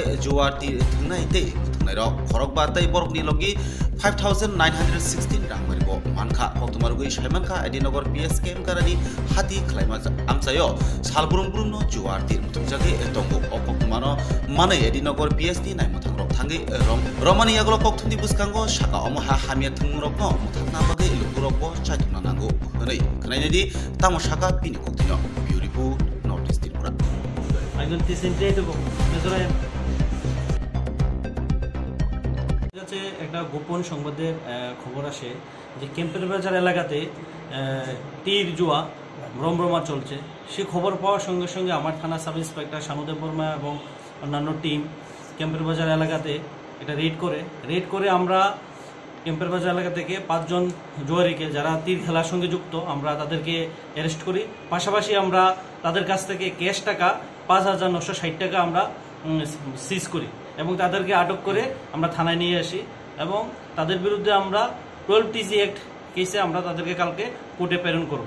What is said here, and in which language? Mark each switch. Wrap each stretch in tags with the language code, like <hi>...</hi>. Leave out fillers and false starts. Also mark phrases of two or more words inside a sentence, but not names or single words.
<trp>juar ti thungnai te muthungnai rok khorok ba tai borok ni logi 5916 rang maribo mankha kok tumarugui saimankha Edinogor PS kem karani hati khlaima amsayo salburung no juar ti muthungjage tongo okok tumano mane Edinogor PS ni nai muthangrok thangi romani yaglo kok thuni buskango shaka omoha hamia thungrok no muthangna bagai lukurokbo chaituna nango nei knainedi tamo shaka bini koktino beautiful North East Tripura</trp> <bn>একজন তিনটে তো মেজরায় যাচ্ছে একটা গোপন সংবাদের খবর আসে যে ক্যাম্পের বাজার এলাকাতে তীর জুয়া রমরমা চলছে সে খবর পাওয়ার সঙ্গে সঙ্গে আমার থানা</bn> <en>sub inspector</en> <bn>শানুদেব বর্মা এবং অন্যান্য টিম ক্যাম্পের বাজার এলাকাতে এটা রেড করে আমরা ক্যাম্পের বাজার এলাকা থেকে 5 জন জুয়ারিকে যারা তীর খেলার সঙ্গে যুক্ত আমরা তাদেরকে অ্যারেস্ট করি পাশাপাশি আমরা তাদের কাছ থেকে ক্যাশ টাকা 5960 টাকা আমরা সিজ করি এবং তাদেরকে আটক করে আমরা থানায় নিয়ে আসি এবং তাদের বিরুদ্ধে আমরা 12TC</bn> <en>act case</en> <bn>আমরা তাদেরকে কালকে কোর্টে প্রেরণ করব।</bn>